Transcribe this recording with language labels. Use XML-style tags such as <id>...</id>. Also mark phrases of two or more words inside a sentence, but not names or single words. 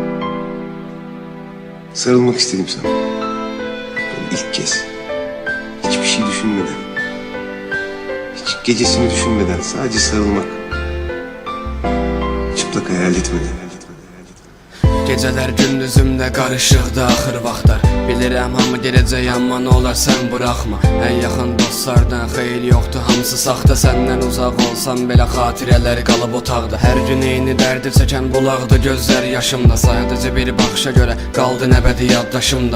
<tr>Sarılmak istedim sana. Böyle ilk kez. Hiçbir şey düşünmeden. Hiç gecesini düşünmeden sadece sarılmak. Çıplak hayal etmeden.</tr> <az>Geceler gündüzümdə qarışıqdı axır vaxtlar. Bilirəm hamı gələcək amma nə olar sən buraxma. Ən yaxın dostlardan xeyir yoxdur, hamısı saxta. Səndən uzaq olsam belə xatirələr qalıb otaqda. Hər gün eyni dərdi çəkən bulaqdı gözlər yaşımda. Sadəcə bir baxışa görə qaldı nəbədi yaddaşımda.</az>